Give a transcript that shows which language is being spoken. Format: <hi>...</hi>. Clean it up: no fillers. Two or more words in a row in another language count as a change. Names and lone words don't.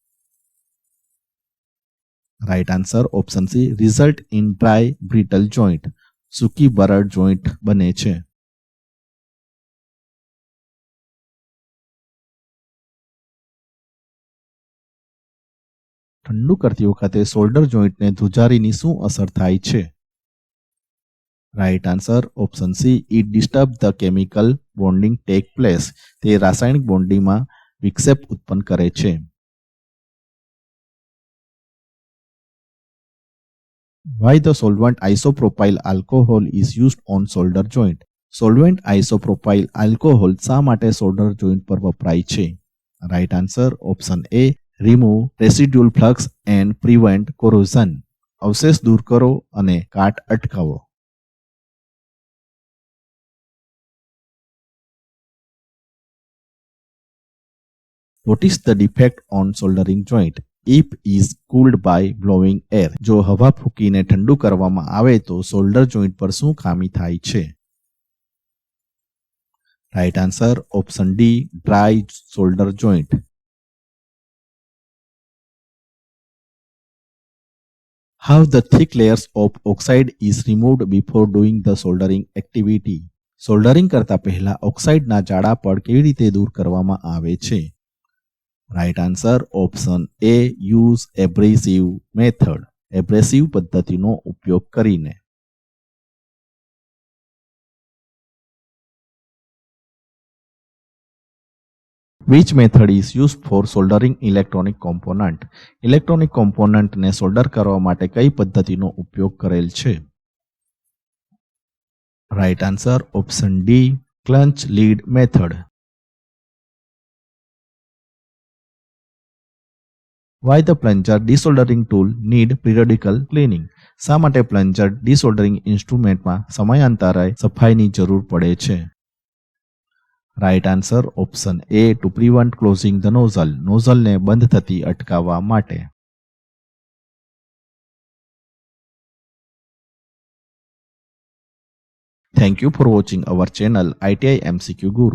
<en>Right answer option C, result in dry brittle joint.</en> <gu>સૂકી બરડ જોઈન્ટ બને છે. ઠંડુ કરતી વખતે સોલ્ડર જોઈન્ટને ધ્રુજારીની શું અસર થાય છે?</gu> <en>Right answer option C, it disturb the chemical bonding take place.</en> <gu>તે રાસાયણિક બોન્ડિંગમાં વિક્ષેપ ઉત્પન્ન કરે છે.</gu> <en>Why the solvent isopropyl alcohol is used on solder joint? solvent isopropyl alcohol</en> <gu>શા માટે</gu> <en>solder joint</en> <gu>પર વપરાય છે?</gu> <en>Right answer option A, remove residual flux and prevent corrosion.</en> <gu>અવશેષ દૂર કરો અને કાટ અટકાવો.</gu> <en>What is the defect on soldering joint? If is cooled by blowing air.</en> <gu>જો હવા ફૂંકીને ઠંડુ કરવામાં આવે તો</gu> <en>solder joint</en> <gu>પર શું ખામી થાય છે?</gu> <en>Right answer option D, dry solder joint. How the thick layers of oxide is removed before doing the soldering activity?</en> <gu>સોલ્ડરિંગ કરતા પહેલા ઓક્સાઇડના જાડા પડ કેવી રીતે દૂર કરવામાં આવે છે?</gu> <en>Right answer option A, use abrasive method.</en> <gu>એબ્રેસિવ પદ્ધતિનો ઉપયોગ કરીને.</gu> <en>Which method is used for soldering electronic component?</en> <gu>ઇલેક્ટ્રોનિક કોમ્પોનન્ટને સોલ્ડર કરવા માટે કઈ પદ્ધતિનો ઉપયોગ કરેલ છે?</gu> <en>Right answer option D, clutch lead method. Why the plunger desoldering tool need periodical cleaning?</en> <gu>શા માટે પ્લન્જર ડીસોલ્ડરિંગ ઇન્સ્ટ્રુમેન્ટમાં સમયાંતરે સફાઈની જરૂર પડે છે?</gu> <en>Right answer option A, to prevent closing the nozzle,</en> <gu>નોઝલને બંધ થતી અટકાવવા માટે.</gu> <en>Thank you for watching our channel ITI MCQ Guru.</en>